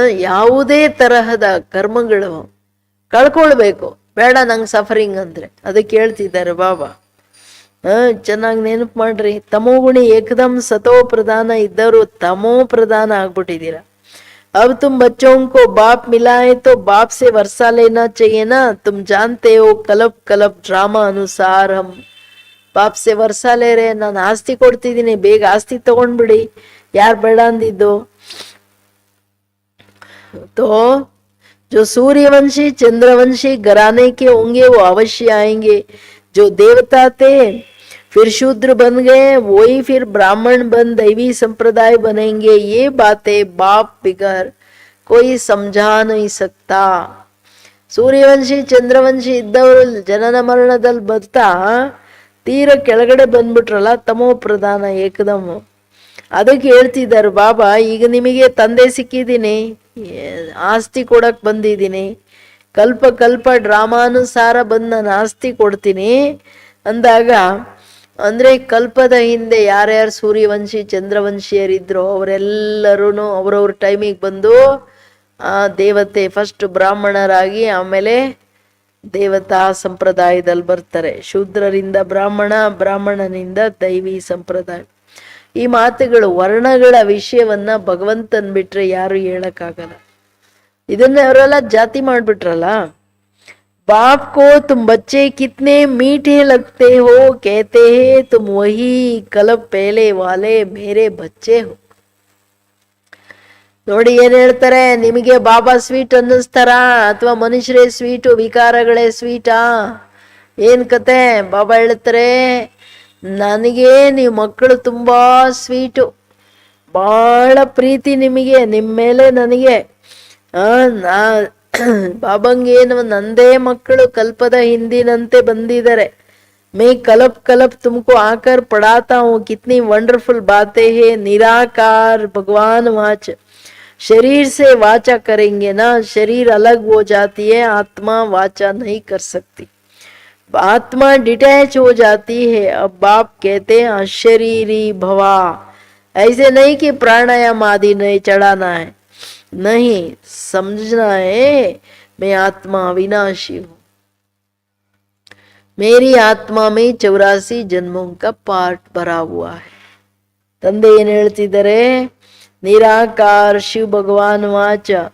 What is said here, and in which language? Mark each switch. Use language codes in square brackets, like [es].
[kn] ಯಾವುದೇ ತರಹದ ಕರ್ಮಗಳು ಕಳ್ಕೊಳ್ಬೇಕು, ಬೇಡ ನಂಗೆ ಸಫರಿಂಗ್ ಅಂದ್ರೆ. ಅದಕ್ಕೆ ಹೇಳ್ತಿದ್ದಾರೆ ಬಾಬಾ. ಚೆನ್ನಾಗಿ ನೆನಪು ಮಾಡ್ರಿ. ತಮೋಗುಣಿ ಏಕದಮ್ ಸತೋ ಪ್ರಧಾನ ಇದ್ದವರು ತಮೋ ಪ್ರಧಾನ ಆಗ್ಬಿಟ್ಟಿದ್ದೀರ. [hi] अब तुम बच्चों को बाप मिला है तो बाप से वर्षा लेना चाहिए ना। तुम जानते हो कलप कलप ड्रामा अनुसार हम बाप से वर्षा ले रहे हैं. [kn] ನಾನು ಆಸ್ತಿ ಕೊಡ್ತಿದ್ದೀನಿ, ಬೇಗ ಆಸ್ತಿ ತಗೊಂಡ್ಬಿಡಿ, ಯಾರು ಬೇಡ ಅಂದಿದ್ದು. [hi] तो जो सूर्यवंशी चंद्रवंशी घराने के होंगे वो अवश्य आएंगे. जो देवता थे फिर शूद्र बन गए, वही फिर ब्राह्मण बन दैवी संप्रदाय बनेंगे। ये बातें बाप बिगर कोई समझा नहीं सकता। [kn] ಸೂರ್ಯವಂಶಿ ಚಂದ್ರವಂಶಿ ಇದ್ದವರು ಜನನ ಮರಣದಲ್ಲಿ ಬರ್ತಾ ತೀರ ಕೆಳಗಡೆ ಬಂದ್ಬಿಟ್ರಲ್ಲ, ತಮೋ ಪ್ರಧಾನ ಏಕದಮ್. ಅದಕ್ಕೆ ಹೇಳ್ತಿದ್ದಾರೆ ಬಾಬಾ, ಈಗ ನಿಮಗೆ ತಂದೆ ಸಿಕ್ಕಿದ್ದೀನಿ, ಆಸ್ತಿ ಕೊಡಕ್ ಬಂದಿದ್ದೀನಿ, ಕಲ್ಪ ಕಲ್ಪ ಡ್ರಾಮಾನುಸಾರ ಬಂದು ನಾನು ಆಸ್ತಿ ಕೊಡ್ತೀನಿ ಅಂದಾಗ, ಅಂದ್ರೆ ಕಲ್ಪದ ಹಿಂದೆ ಯಾರ್ಯಾರು ಸೂರ್ಯವಂಶಿ ಚಂದ್ರವಂಶಿಯರಿದ್ರು ಅವರೆಲ್ಲರೂ ಅವ್ರವ್ರ ಟೈಮಿಗೆ ಬಂದು ದೇವತೆ ಫಸ್ಟ್ ಬ್ರಾಹ್ಮಣರಾಗಿ ಆಮೇಲೆ ದೇವತಾ ಸಂಪ್ರದಾಯದಲ್ಲಿ ಬರ್ತಾರೆ. ಶೂದ್ರರಿಂದ ಬ್ರಾಹ್ಮಣ, ಬ್ರಾಹ್ಮಣನಿಂದ ದೈವಿ ಸಂಪ್ರದಾಯ. ಈ ಮಾತುಗಳು ವರ್ಣಗಳ ವಿಷಯವನ್ನ ಭಗವಂತನ್ ಬಿಟ್ರೆ ಯಾರು ಹೇಳಕ್ಕಾಗಲ್ಲ. ಇದನ್ನ ಅವರೆಲ್ಲ ಜಾತಿ ಮಾಡ್ಬಿಟ್ರಲ್ಲ. [hi] बाप को तुम बच्चे कितने मीठे लगते हो, कहते हैं तुम वही कल्प पहले वाले मेरे बच्चे हो. [kn] ನೋಡಿ ಏನ್ ಹೇಳ್ತಾರೆ, ನಿಮಗೆ ಬಾಬಾ ಸ್ವೀಟ್ ಅನ್ನಿಸ್ತಾರ ಅಥವಾ ಮನುಷ್ಯರೇ ಸ್ವೀಟು, ವಿಕಾರಗಳೇ ಸ್ವೀಟಾ? ಏನ್ ಕತೆ? ಬಾಬಾ ಹೇಳ್ತಾರೆ, ನನಗೆ ನೀವು ಮಕ್ಕಳು ತುಂಬಾ ಸ್ವೀಟು, ಬಹಳ ಪ್ರೀತಿ ನಿಮಗೆ, ನಿಮ್ಮ ಮೇಲೆ ನನಗೆ. ನಾ ಬಾಬಂಗೇನು ನಂದೇ ಮಕ್ಕಳು ಕಲ್ಪದ ಹಿಂದಿನಂತೆ ಬಂದಿದ್ದಾರೆ. [hi] मैं कलप कलप तुमको आकर पढ़ाता हूँ, कितनी वंडरफुल बातें हैं. निराकार भगवान वाच, शरीर से वाचा करेंगे ना, शरीर अलग हो जाती है, आत्मा वाचा नहीं कर सकती, आत्मा डिटैच हो जाती है. अब बाप कहते हैं अशरीरी भवा, ऐसे नहीं कि प्राणायाम आदि नहीं चढ़ाना है, नहीं, समझना है मैं आत्मा अविनाशी हूं, मेरी आत्मा में 84 जन्मों का पार्ट भरा हुआ है. [kn] ತಂದೆ ಏನ್ ಹೇಳ್ತಿದ್ದಾರೆ, ನಿರಾಕಾರ ಶಿವ ಭಗವಾನ್ ವಾಚ.